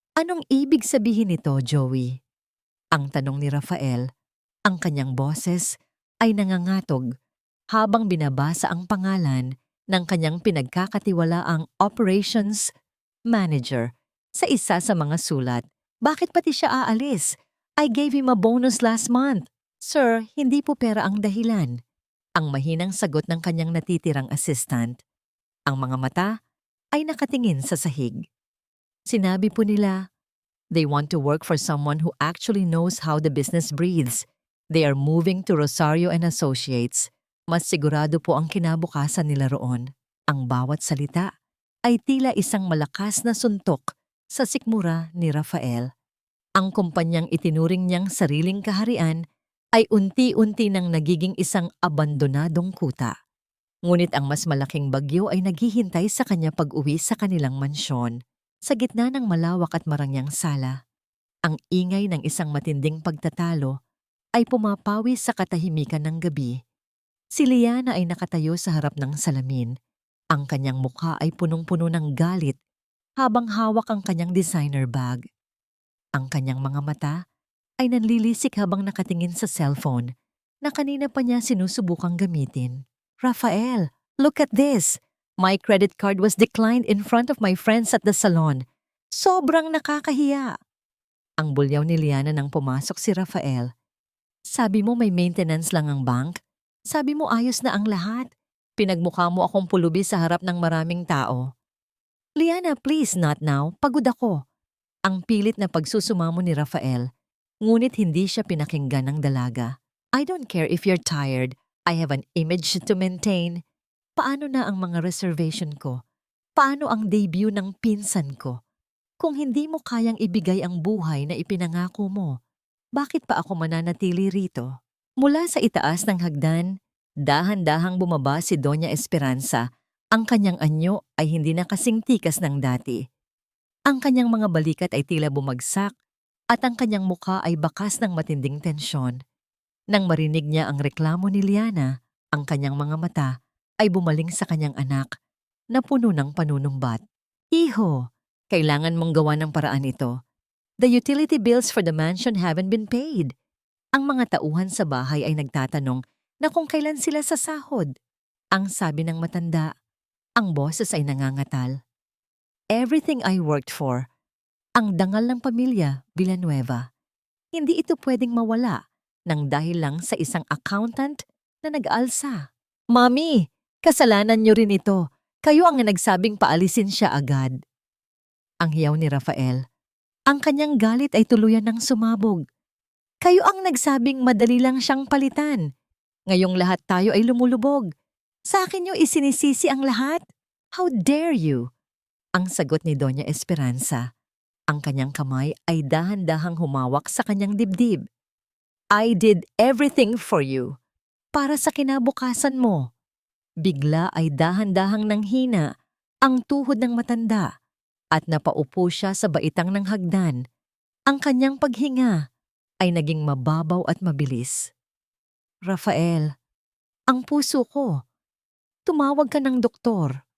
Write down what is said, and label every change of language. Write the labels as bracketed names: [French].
[Filipino] Anong ibig sabihin nito, Joey? Ang tanong ni Rafael. Ang kanyang boses ay nangangatog habang binabasa ang pangalan ng kanyang pinagkakatiwalaang operations manager sa isa sa mga sulat. Bakit pati siya aalis? [English] I gave him a bonus last month. [Filipino] Sir, hindi po pera ang dahilan. Ang mahinang sagot ng kanyang natitirang assistant. Ang mga mata ay nakatingin sa sahig. Sinabi po nila, [English] they want to work for someone who actually knows how the business breathes. They are moving to Rosario and Associates. [Filipino] Mas sigurado po ang kinabukasan nila roon. Ang bawat salita ay tila isang malakas na suntok sa sikmura ni Rafael. Ang kumpanyang itinuring niyang sariling kaharian ay unti-unti nang nagiging isang abandonadong kuta. Ngunit ang mas malaking bagyo ay naghihintay sa kanya pag-uwi sa kanilang mansyon. Sa gitna ng malawak at marangyang sala, ang ingay ng isang matinding pagtatalo ay pumapawi sa katahimikan ng gabi. Si Liana ay nakatayo sa harap ng salamin. Ang kanyang mukha ay punong-puno ng galit habang hawak ang kanyang designer bag. Ang kanyang mga mata ay nanlilisik habang nakatingin sa cellphone na kanina pa niya sinusubukang gamitin. [English] Rafael, look at this! My credit card was declined in front of my friends at the salon. [Filipino] Sobrang nakakahiya! Ang bulyaw ni Liana nang pumasok si Rafael. Sabi mo may maintenance lang ang bank? Sabi mo ayos na ang lahat? Pinagmukha mo akong pulubi sa harap ng maraming tao. Liana, [English] please, not now. [Filipino] Pagod ako. Ang pilit na pagsusumamo ni Rafael, ngunit hindi siya pinakinggan ng dalaga. [English] I don't care if you're tired. I have an image to maintain. [Filipino] Paano na ang mga reservation ko? Paano ang debut ng pinsan ko? Kung hindi mo kayang ibigay ang buhay na ipinangako mo, bakit pa ako mananatili rito? Mula sa itaas ng hagdan, dahan-dahang bumaba si Doña Esperanza. Ang kanyang anyo ay hindi na kasing tikas ng dati. Ang kanyang mga balikat ay tila bumagsak at ang kanyang mukha ay bakas ng matinding tensyon. Nang marinig niya ang reklamo ni Liana, ang kanyang mga mata ay bumaling sa kanyang anak na puno ng panunumbat. Iho, kailangan mong gawa ng paraan ito. [English] The utility bills for the mansion haven't been paid. [Filipino] Ang mga tauhan sa bahay ay nagtatanong na kung kailan sila sasahod. Ang sabi ng matanda, ang boses ay nangangatal. [English] Everything I worked for, [Filipino] ang dangal ng pamilya Villanueva. Hindi ito pwedeng mawala nang dahil lang sa isang accountant na nag-aalsa. Mami, kasalanan niyo rin ito. Kayo ang nagsabing paalisin siya agad. Ang hiyaw ni Rafael. Ang kanyang galit ay tuluyan ng sumabog. Kayo ang nagsabing madali lang siyang palitan. Ngayong lahat tayo ay lumulubog. Sa akin niyo isinisisi ang lahat? [English] How dare you? [Filipino] Ang sagot ni Doña Esperanza. Ang kanyang kamay ay dahan-dahang humawak sa kanyang dibdib. [English] I did everything for you. [Filipino] Para sa kinabukasan mo. Bigla ay dahan-dahang nanghina ang tuhod ng matanda at napaupo siya sa baitang ng hagdan. Ang kanyang paghinga ay naging mababaw at mabilis. Rafael, ang puso ko. Tumawag ka ng doktor.